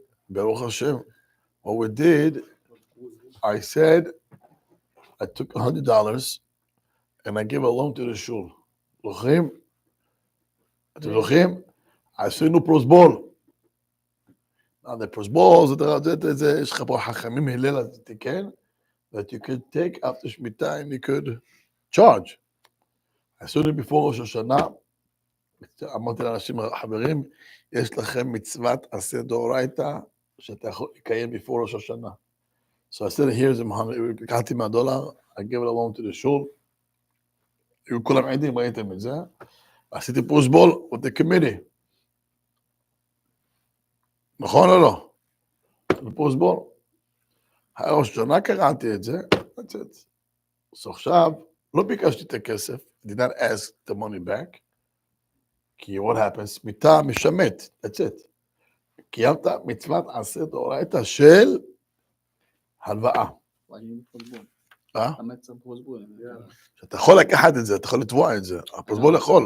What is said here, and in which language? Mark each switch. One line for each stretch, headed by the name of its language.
English: Baruch Hashem, what we did, I said, I took $100 and I gave a loan to the shul.
Hebrew: זוכרים? אתם זוכרים? עשינו פרוסבול.
English: Now the
Hebrew: פרוסבול, יש לך פה חכמים הלל, אז תיקן,
English: that you could take after
Hebrew: שמיטה
English: and you could charge.
Hebrew: עשינו before ראש השנה, אמרתי לאנשים, חברים, יש לכם מצוות עשה דאורייתא, שאתה יכול לקיים before ראש השנה.
English: So I said, here's $100,
Hebrew: לקחתי $100,
English: I gave it alone to the shul,
Hebrew: היו כולם עדים, ראיתם את זה, עשיתי פרוסבול
English: with the committee.
Hebrew: נכון או לא? פרוסבול. ראש השנה קראתי את זה,
English: that's it. So
Hebrew: עכשיו, לא ביקשתי את הכסף,
English: I did not ask the money back, כי what happens?
Hebrew: שמיטה משמט,
English: that's it.
Hebrew: קיימת מצוות עשה דאורייתא של הלוואה. המצר פרוסבול. אתה יכול לקחת את זה, אתה יכול לתבוע את זה, הפרוסבול יכול.